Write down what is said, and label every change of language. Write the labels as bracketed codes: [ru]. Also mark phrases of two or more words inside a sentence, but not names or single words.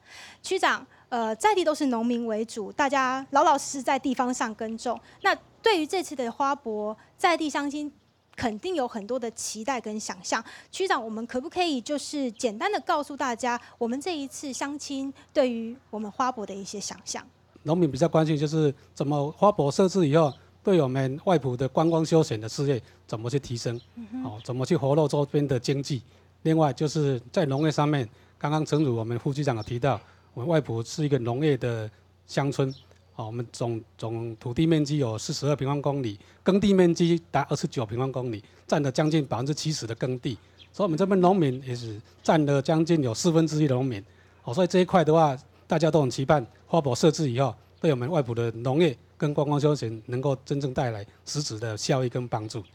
[zh] 區長，在地都是農民為主，大家老老實實在地方上耕種。那對於這次的花博，在地鄉親肯定有很多的期待跟想象。區長，我們可不可以就是簡單的告訴大家，我們這一次鄉親對於我們花博的一些想象？農民比較關心就是怎麼花博設置以後， 对我们外埔的观光休闲的事业怎么去提升，怎么去活络周边的经济。另外就是在农业上面，刚刚正如我们副局长有提到，我们外埔是一个农业的乡村，我们总土地面积有42平方公里，耕地面积达29平方公里，占了将近70%的耕地，所以我们这边农民也是占了将近有1/4的农民，所以这一块的话，大家都很期盼花博设置以后，对我们外埔的农业跟观光休闲能够真正带来实质的效益跟帮助。